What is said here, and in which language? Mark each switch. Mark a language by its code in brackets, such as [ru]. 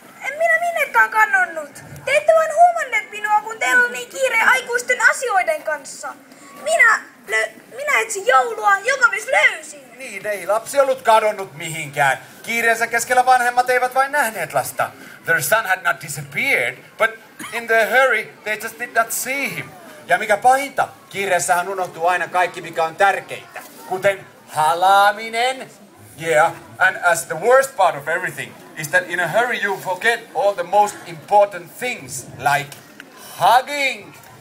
[fi] En minä minnekään kannonnut. Te ette vain huomanneet minua, kun teillä on niin kiire aikuisten asioiden kanssa. Minä etsin joulua, joka myös löysin. Niin, ei lapsi ollut kadonnut mihinkään. Kiireensä keskellä vanhemmat eivät vain nähneet lasta. [en] Their son had not disappeared, but in their hurry they just did not see him. [fi] Ja mikä pahinta, kiireessähän unohtuu aina kaikki, mikä on tärkeintä. Kuten halaaminen. [en] Yeah, and as the worst part of everything is that in a hurry you forget all the most important things, like hugging.